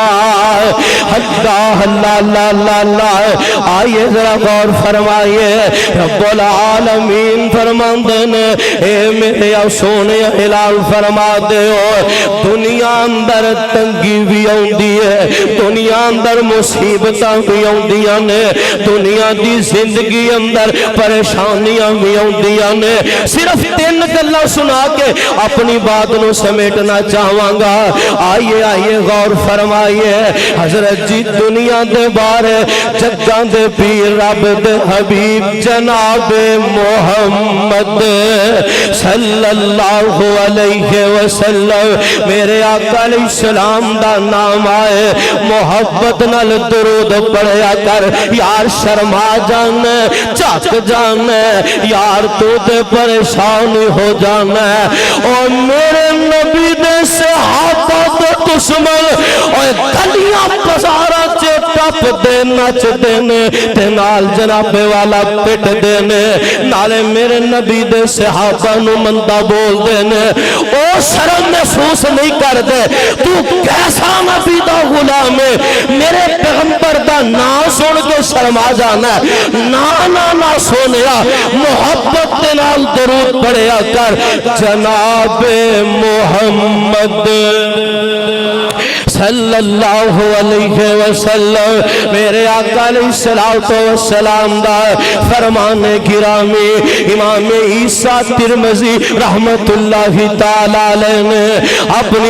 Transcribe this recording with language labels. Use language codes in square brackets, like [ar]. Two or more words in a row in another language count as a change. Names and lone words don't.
[pa] اللہ اللہ اللہ اللہ [ur] آئیے ذرا غور فرمائیے [pa] رب العالمین فرماندے نے اے میرے سونے ہلال فرما دے ہو دنیا اندر تنگی بھی آؤندی ہے دنیا اندر مصیبتاں بھی آؤندیاں نے دنیا دی زندگی اندر پریشانیاں بھی آؤندیاں نے صرف 3 گلاں سنا کے اپنی بات نو سمیٹنا چاہواں گا [ur] آئیے آئیے غور فرمائیے [pa] حضرت جی دنیا دے بارے جگاں دے پیر رب دے حبیب جناب محمد [ar] صلی اللہ علیہ وسلم [pa] میرے آقا [ar] علیہ السلام [pa] دا نام آئے محبت نال درود پڑھیا کر یار شرما جانا چاک جانا یار تو دے پریشان ہو جانا اور میرے نبی دے صحابہ دے دشمن اور گلیاں بازاراں چے ٹپ دے نچ دینے تے نال جناب والا پٹ دینے نالے میرے نبی دے صحابہ نو مندہ بول دینے او شرم محسوس نہیں کر دے تو کیسا نبی دا غلام ہے میرے پیغمبر دا نام سن کے شرما جانا ہے نا سونیا محبت دے نال درود پڑھیا کر جناب محمد [ar] صلی اللہ علیہ وسلم [pa] میرے آقا [ar] علیہ السلام [pa] دا فرمان گرامی امام عیسیٰ ترمذی [ar] رحمت اللہ تعالیٰ علیہ [pa] نے اپنی